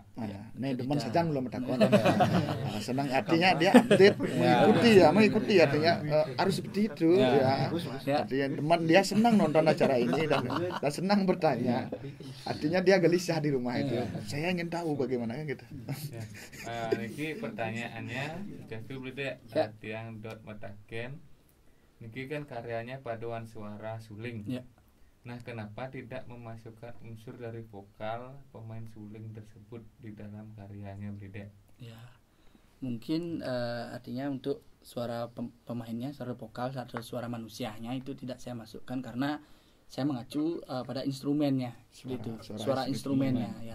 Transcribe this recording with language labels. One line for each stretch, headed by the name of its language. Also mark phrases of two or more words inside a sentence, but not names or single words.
Indonesian: Nih teman saja belum bertakwa. Senang artinya dia update, mengikuti artinya harus seperti itu ya. Artinya teman dia senang nonton acara ini dan senang bertanya. Artinya dia gelisah di rumah itu. Saya ingin tahu bagaimana gitu. Niki pertanyaannya Jastu berarti yang dot mataken. Niki kan karyanya paduan suara suling. Nah, kenapa tidak memasukkan unsur dari vokal pemain suling tersebut di dalam karyanya Bledek? Ya, mungkin artinya untuk suara pemainnya, suara vokal atau suara manusianya itu tidak saya masukkan karena saya mengacu pada instrumennya seperti itu, suara instrumennya ya.